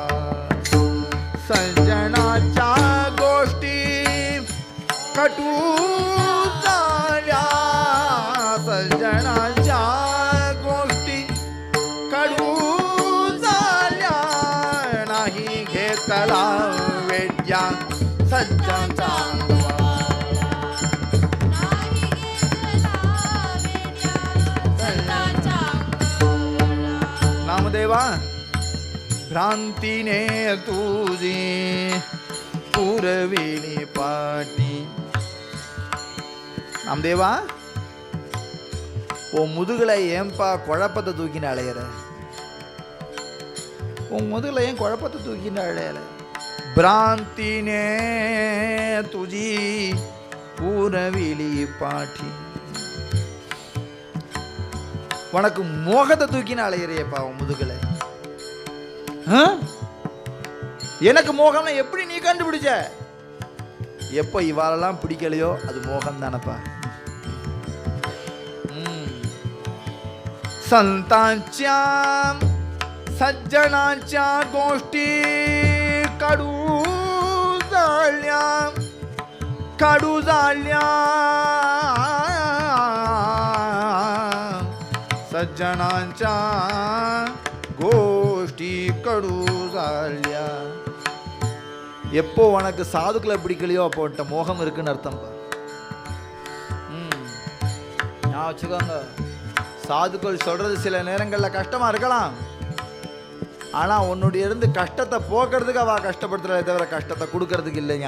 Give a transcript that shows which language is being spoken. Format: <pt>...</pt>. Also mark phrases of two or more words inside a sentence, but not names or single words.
<mr>सज्जनाच्या गोष्टी कटू झाल्या, सज्जनाच्या गोष्टी कडू झाल्या, नाही घेतला वेड्या सज्जनाचा नामदेवा. भ्रांतीने तुझी पुरविली पाटी.</mr> <ta>நாமதேவா, உன் முதுகுல ஏன்பா குழப்பத்தை தூக்கின அலையிற, உன் முதுகுல ஏன் குழப்பத்தை தூக்கின அலையிற.</ta> <mr>भ्रांतीने तुझी पुरविली पाठी,</mr> <ta>உனக்கு மோகத்தை தூக்கின அலையிறையப்பா உன் முதுகுல. எனக்கு மோகம்னா எப்படி நீ கண்டுபிடிச்ச? எப்போ இவாளெல்லாம் பிடிக்கலையோ அது மோகம் தானப்பா.</ta> <mr>संतांच्या सज्जनांच्या गोष्टी कडू झाल्या, कडू झाल्या, सज्जनांच्या கோஷ்டி कडू झाल्या.</mr> <ta>எப்போ உனக்கு சாதுக்களை பிடிக்கலையோ அப்போ உன்ட்ட மோகம் இருக்குன்னு அர்த்தம்ப்பா. நான் வச்சுக்கோங்க, சாதுக்கள் சொல்றது சில நேரங்களில் கஷ்டமா இருக்கலாம், ஆனா உன்னுடைய இருந்து கஷ்டத்தை போக்குறதுக்கு அவ கஷ்டப்படுத்துறதை தவிர கஷ்டத்தை கொடுக்கறதுக்கு இல்லை.</ta>